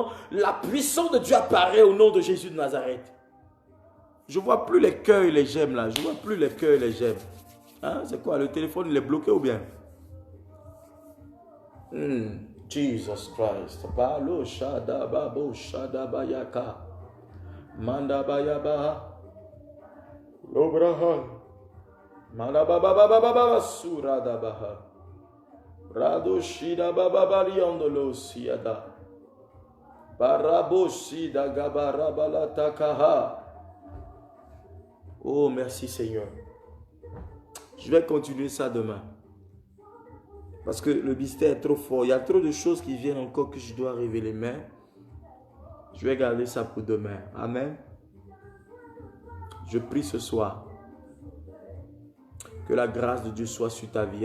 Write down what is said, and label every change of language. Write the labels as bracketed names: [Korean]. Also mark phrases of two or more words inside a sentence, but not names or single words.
[French] La puissance de Dieu apparaît au nom de Jésus de Nazareth. Je ne vois plus les cœurs et les j'aime là, je ne vois plus les cœurs et les j'aime. Hein? C'est quoi, le téléphone il est bloqué ou bien? Jesus Christ. Balo shada babo shada bayaka. Manda bayaba. Lobrahan. Manda baba baba baba surada baha. Rado shida baba bariandolo siada. Barabo shida gabarabala takaha. Oh merci Seigneur. Je vais continuer ça demain. Parce que le mystère est trop fort. Il y a trop de choses qui viennent encore que je dois révéler. Mais je vais garder ça pour demain. Amen. Je prie ce soir que la grâce de Dieu soit sur ta vie.